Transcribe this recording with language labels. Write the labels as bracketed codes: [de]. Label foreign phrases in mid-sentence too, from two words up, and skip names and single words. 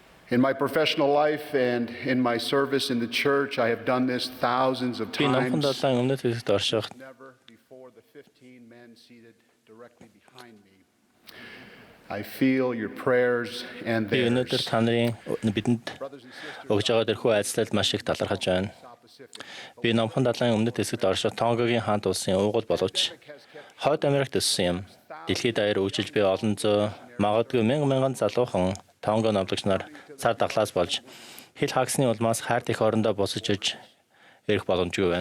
[en] In my professional life and in my service in the church, I have done this thousands of [mn] Би номхон [en] times. [mn] далайн өмнөд хэсэгт орших [en] Never before the 15 men seated directly behind me. I feel your prayers and [mn] би өнөөдөр [en] theirs. [mn] та нарын бидэнд өгж байгаа тэрхүү айцлалд маш их талархаж байна. Би номхон далайн өмнөд хэсэгт орших Тонгогийн хаант улсын уугуул боловч Хойд Америкт өссөн юм. Дэлхийд даяар үйлчилж би олон зуун магадгүй мянган залуухан Тонго номлогч нар цар тахлаас болж хил хагасны улмаас хайрт их орондоо босож иж ирэх боломжгүй байна.